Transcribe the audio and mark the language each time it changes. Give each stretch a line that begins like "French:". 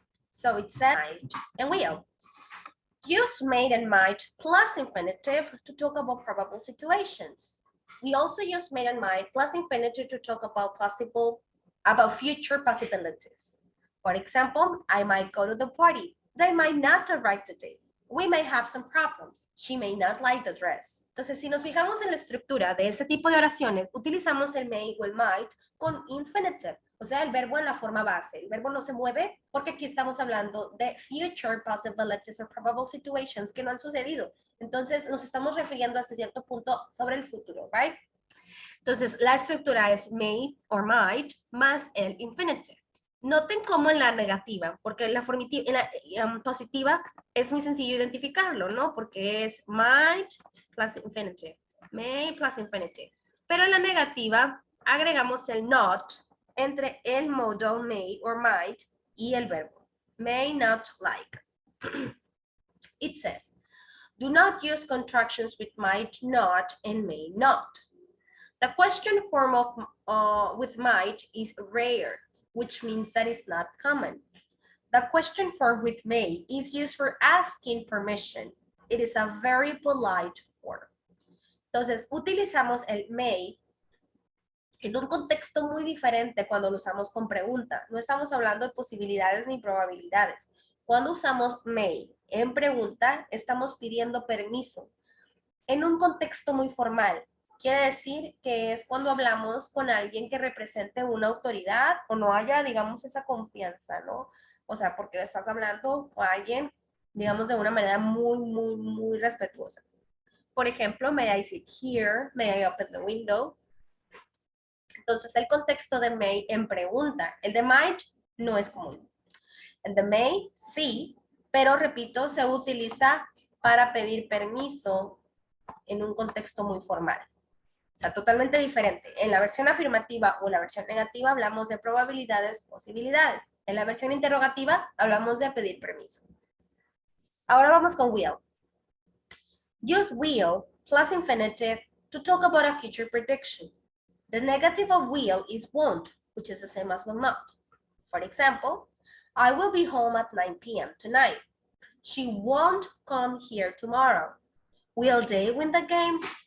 English: So it said might and will. Use may and might plus infinitive to talk about probable situations. We also use may and might plus infinitive to talk about future possibilities. For example, I might go to the party. They might not arrive today. We may have some problems. She may not like the dress.
Spanish: Entonces, si nos fijamos en la estructura de ese tipo de oraciones, utilizamos el may o el might con infinitive, o sea, el verbo en la forma base. El verbo no se mueve porque aquí estamos hablando de
English: future possibilities or probable situations
Spanish: que no han sucedido. Entonces, nos estamos refiriendo hasta cierto punto sobre el futuro, right? Entonces, la estructura es may or might más el infinitive. Noten cómo en la negativa, porque en la positiva es muy sencillo identificarlo, ¿no? Porque es might plus infinitive, may plus infinitive. Pero en la negativa agregamos el not entre el modal may or might y el verbo.
English: May not like. It says, do not use contractions with might not and may not. The question form of with might is rare, which means that it's not common. The question form with may is used for asking permission. It is a very polite form.
Spanish: Entonces, utilizamos el may en un contexto muy diferente cuando lo usamos con pregunta. No estamos hablando de posibilidades ni probabilidades. Cuando usamos may en pregunta, estamos pidiendo permiso en un contexto muy formal. Quiere decir que es cuando hablamos con alguien que represente una autoridad o no haya, digamos, esa confianza, ¿no? O sea, porque estás hablando con alguien, digamos, de una manera muy respetuosa. Por ejemplo,
English: may I sit here? May I open the window?
Spanish: Entonces, el contexto de may en pregunta. El de might no es común. El de may, sí, pero repito, se utiliza para pedir permiso en un contexto muy formal. O sea, totalmente diferente. En la versión afirmativa o la versión negativa hablamos de probabilidades, posibilidades. En la versión interrogativa hablamos de pedir permiso. Ahora vamos con will.
English: Use will plus infinitive to talk about a future prediction. The negative of will is won't, which is the same as will not. For example, I will be home at 9 p.m. tonight. She won't come here tomorrow. Will they win the game?